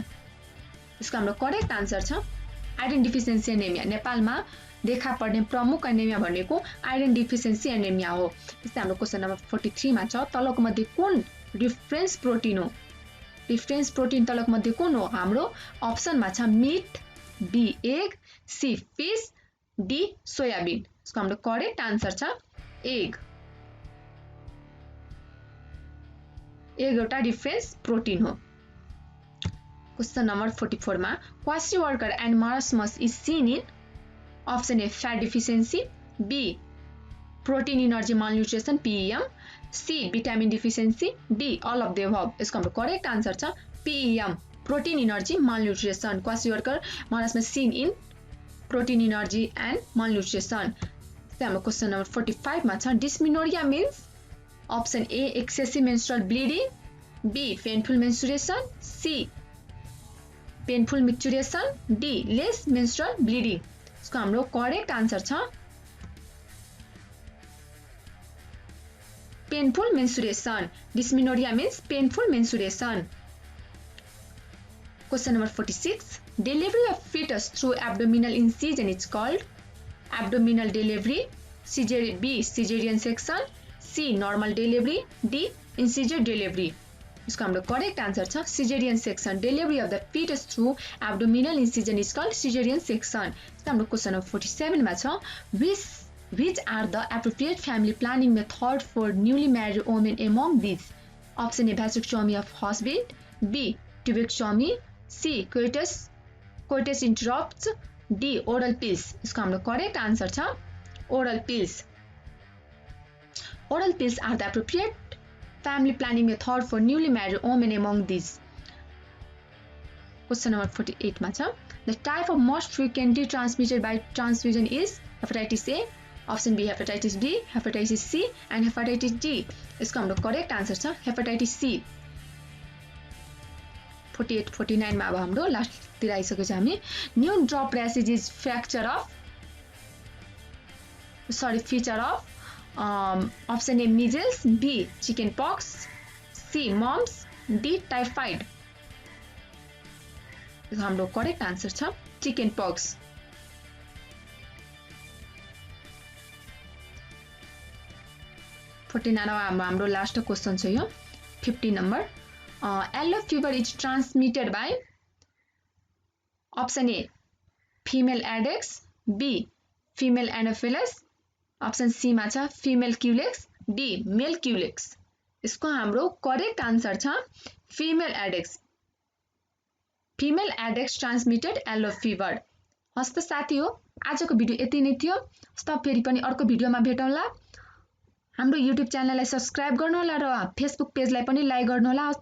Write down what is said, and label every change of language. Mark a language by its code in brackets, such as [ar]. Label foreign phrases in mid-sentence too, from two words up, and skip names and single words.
[ne] यसको हाम्रो [en] correct answer [ne] छ [en] iron deficiency anemia. [ne] नेपालमा देखा पर्ने प्रमुख एनेमिया भनेको [en] iron deficiency anemia [ne] हो. त्यस्तै हाम्रो क्वेशन नम्बर 43 मा छ तलक मध्ये कुन [en] difference protein [ne] हो? [en] difference protein [ne] तलक मध्ये कुन हो? हाम्रो ऑप्शन मा छ [en] meat, B egg, C fish, D soybean. [ne] यसको हाम्रो [en] correct answer [ne] छ एग. एग एउटा [en] difference protein [ne] हो. क्वेशन नम्बर 44 मा [en] kwashiorkor and marasmus is seen in option A fat deficiency, B protein energy malnutrition PEM, C vitamin deficiency, D all of the above. [ne] इसको हाम्रो [en] correct answer [ne] छ [en] PEM protein energy malnutrition. kwashiorkor marasmus seen in protein energy and malnutrition. [ne] त्यस्तै हाम्रो क्वेशन नम्बर 45 मा छ [en] dysmenorrhea means option A excessive menstrual bleeding, B painful menstruation, C painful menstruation, D less menstrual bleeding. [ne] इसको हाम्रो [en] correct answer [ne] छ [en] painful menstruation. dysmenorrhea means painful menstruation. question number 46 delivery of fetus through abdominal incision is called abdominal delivery, B cesarean section, C normal delivery, D incision delivery. [ne] इसको हाम्रो [en] correct answer [ne] छ [en] cesarean section. delivery of the fetus through abdominal incision is called cesarean section. [ne] हाम्रो क्वेशन नम्बर 47 मा छ [en] which are the appropriate family planning method for newly married women among these? Option A vasectomy of husband, B tubectomy, C coitus interrupts, D oral pills. [ne] इसको हाम्रो [en] correct answer [ne] छ [en] oral pills. Oral pills are the appropriate family planning method for newly married women among these. Question number 48 [ne] मा छ [en] the type of most frequently transmitted by transfusion is hepatitis A, option B hepatitis B, hepatitis C and hepatitis D. [ne] इसको हाम्रो [en] correct answer [ne] छ hepatitis C. 48 49 मा अब हाम्रो लास्ट तिर आइसकेको छ हामी [en] new drop rashes is feature of option A measles, B chicken pox, C mumps, D typhoid. [ne] हाम्रो करेक्ट आन्सर छ [en] chicken pox. [ne] हाम्रो [en] last question [ne] छ यो 50 नंबर. [en] yellow fever is transmitted by option A female Aedes, B female Anopheles, option C [ne] मा छ [en] female Culex, D male Culex. [ne] इसको हाम्रो [en] correct answer [ne] छ [en] female Aedes. female Aedes transmitted yellow fever. [ne] हस्त साथी हो आजको भिडियो यति नै थियो. हस्त फेरि पनि अर्को भिडियोमा भेटौँला. हाम्रो युट्युब च्यानललाई सब्स्क्राइब गर्नु होला र फेसबुक पेजलाई पनि लाइक गर्नु होला.